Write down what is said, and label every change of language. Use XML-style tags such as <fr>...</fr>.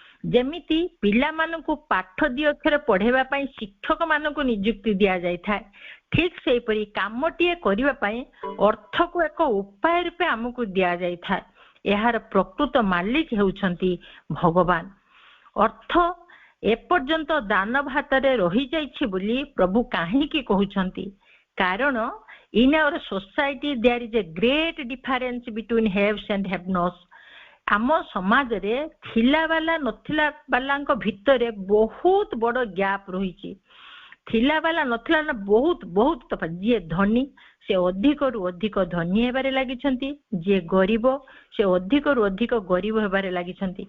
<or>ଯେମିତି ପିଲାମାନଙ୍କୁ ପାଠ ଦି ଅକ୍ଷର ପଢେଇବା ପାଇଁ ଶିକ୍ଷକ ମାନଙ୍କୁ ନିଯୁକ୍ତି ଦିଆଯାଇଥାଏ, ଠିକ ସେହିପରି କାମଟିଏ କରିବା ପାଇଁ ଅର୍ଥକୁ ଏକ ଉପାୟ ରୂପେ ଆମକୁ ଦିଆଯାଇଥାଏ। ଏହାର ପ୍ରକୃତ ମାଲିକ ହେଉଛନ୍ତି ଭଗବାନ। ଅର୍ଥ ଏପର୍ଯ୍ୟନ୍ତ ଦାନବ ହାତରେ ରହିଯାଇଛି ବୋଲି ପ୍ରଭୁ କାହିଁକି କହୁଛନ୍ତି?</or> <en>କାରଣ in our society there is a great difference between haves and have-nots.</en> <or>ଆମ ସମାଜରେ ଥିଲା ବାଲା ନଥିଲା ବାଲାଙ୍କ ଭିତରେ ବହୁତ ବଡ ଗ୍ୟାପ ରହିଛି। ଥିଲା ବାଲା ନଥିଲା ନା ବହୁତ ବହୁତ ତଫାତ। ଯିଏ ଧନୀ ସେ ଅଧିକରୁ ଅଧିକ ଧନୀ ହେବାରେ ଲାଗିଛନ୍ତି, ଯିଏ ଗରିବ ସେ ଅଧିକରୁ ଅଧିକ ଗରିବ ହେବାରେ ଲାଗିଛନ୍ତି।</or>